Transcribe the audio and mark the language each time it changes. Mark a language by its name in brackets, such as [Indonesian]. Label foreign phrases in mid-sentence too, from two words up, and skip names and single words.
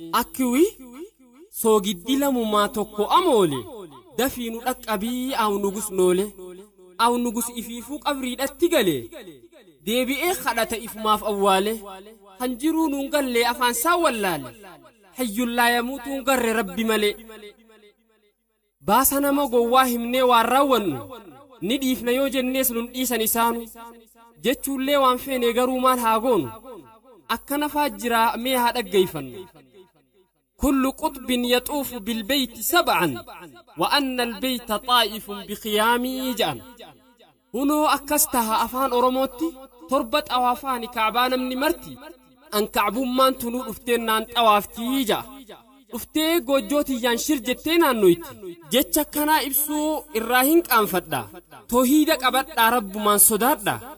[Oromo] Akkiwi soogiddi lamumaa tokko amoole, dafii nu dhaqqabii aw nugus noole, aw nugus ifiifuu qabriidhatti gale, deebi'ee kadhata ifumaaf awwaale, kan jiruu nuun gallee afaan isaa wallaale, hayyullaa yamuutuun garre Rabbi malee. Baasa nama gowwaa himnee waan raawwannu, ni dhiifna yoo jennees nun dhiisan isaanu, jechuullee waan feene garuu maal haa goonu? Akkana faa jiraa mee haa dhaggeeffannu. [Arabic] "كل قطب يطوف بالبيت سبعا، وأن البيت طائف بخيامه" [Oromo] ja'an. Kunoo akkas taha afaan Oromootti torba xawaafaani Kaabaa namni marti. An Kaabummaan tunuu dhuftee naan xawaaftii ja'a. Dhuftee goojjoo tiyyaan shir jettee naannoyti. Jecha kanaa ibsuu irraa hin qaanfadha. Toohiida qabadhaa, Rabbumaan sodaadha.